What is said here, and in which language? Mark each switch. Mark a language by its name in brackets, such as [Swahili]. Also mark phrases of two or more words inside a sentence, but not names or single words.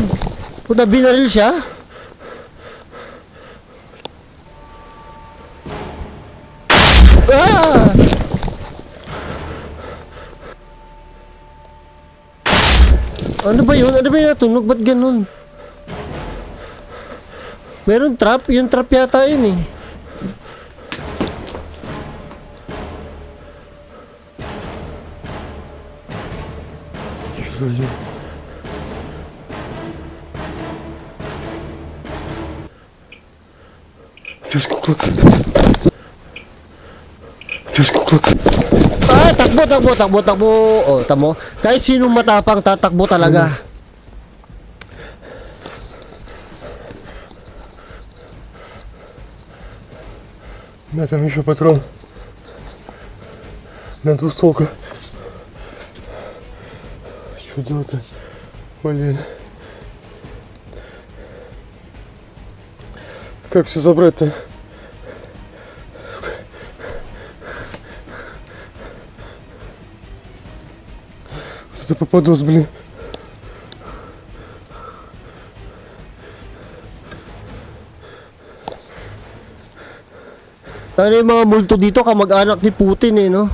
[Filipino] Puta, binaril siya? Ah! Ano ba yun? Ano ba yung natunog? Ba't ganun? Meron trap? Yung trap yata yun eh. [Russian] Дядь кукла. [Filipino] Diyos ko. Ah, takbo. Oh, tamo. Kahit sinong matapang tatakbo talaga. [Russian] У меня там еще патрон на двустволку. Что делать-то? Блин. Как все забрать-то? Это попадос, блин. [Filipino] Ano yung mga multo dito, kamag-anak ni Putin eh, no?